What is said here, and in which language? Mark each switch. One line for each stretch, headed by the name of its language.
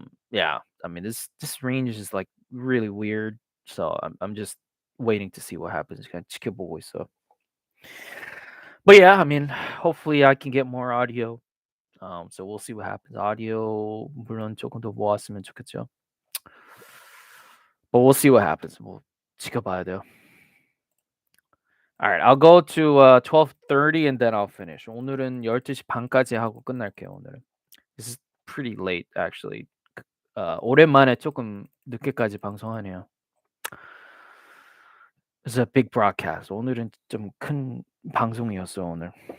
English: Yeah, I mean this range is like really weird. So I'm just waiting to see what happens.
Korean: 그냥 지켜보고 있어.
English: But yeah, I mean, hopefully I can get more audio. So we'll see what happens.
Korean: Audio 물론 조금 더 모았으면 좋겠죠.
English: But we'll see what happens.
Korean: 뭐 지켜봐야 돼요.
English: All right, I'll go to 12:30 and then I'll finish.
Korean: 오늘은 12시 반까지 하고 끝날게요, 오늘은.
English: This is pretty late actually.
Korean: 오랜만에 조금 늦게까지 방송하네요.
English: It's a big broadcast.
Korean: 오늘은 좀 큰 방송이었어, 오늘.